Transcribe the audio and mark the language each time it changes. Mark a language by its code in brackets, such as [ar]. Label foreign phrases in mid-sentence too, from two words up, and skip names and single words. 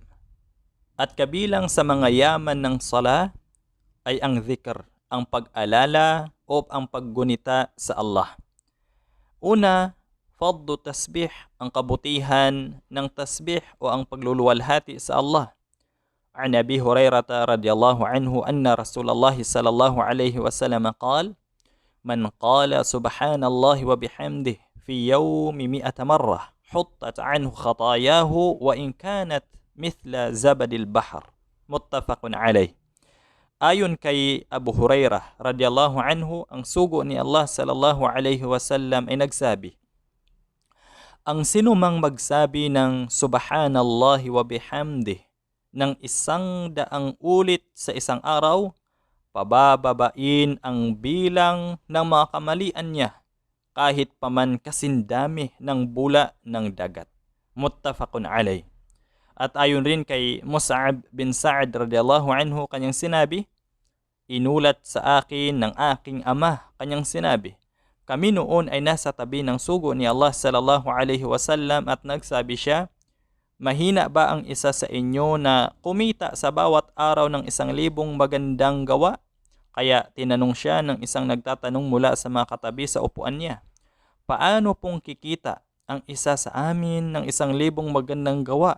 [tl] At kabilang sa mga yaman ng sala ay ang dhikr, ang pag-alala o ang paggunita sa Allah. Una, [ar] فضل التسبيح, [tl] ang kabutihan ng tasbih o ang pagluluwalhati sa Allah. [ar] عن أبي هريرة رضي الله عنه أن رسول الله صلى الله عليه وسلم قال: من قال سبحان الله وبحمده في يوم 100 مرة حطت عنه خطاياه وإن كانت مثل زبد البحر. متفق عليه. [tl] Ayon kay Abu Hurairah [ar] رضي الله عنه, [tl] ang sugo ni Allah [ar] صلى الله عليه وسلم [tl] ay nagsabi: ang sinumang magsabi ng [ar] سبحان الله وبحمده [tl] ng 100 ulit sa isang araw, pabababain ang bilang ng mga kamalian niya kahit paman kasindami ng bula ng dagat. [ar] متفق عليه. [tl] At ayon rin kay Mus'ab bin Sa'ad [ar] رضي الله عنه, [tl] kanyang sinabi, inulat sa akin ng aking ama, kanyang sinabi, kami noon ay nasa tabi ng sugo ni Allah [ar] صلى الله عليه وسلم [tl] at nagsabi siya, mahina ba ang isa sa inyo na kumita sa bawat araw ng 1,000 magandang gawa? Kaya tinanong siya ng isang nagtatanong mula sa mga katabi sa upuan niya, paano pong kikita ang isa sa amin ng 1,000 magandang gawa?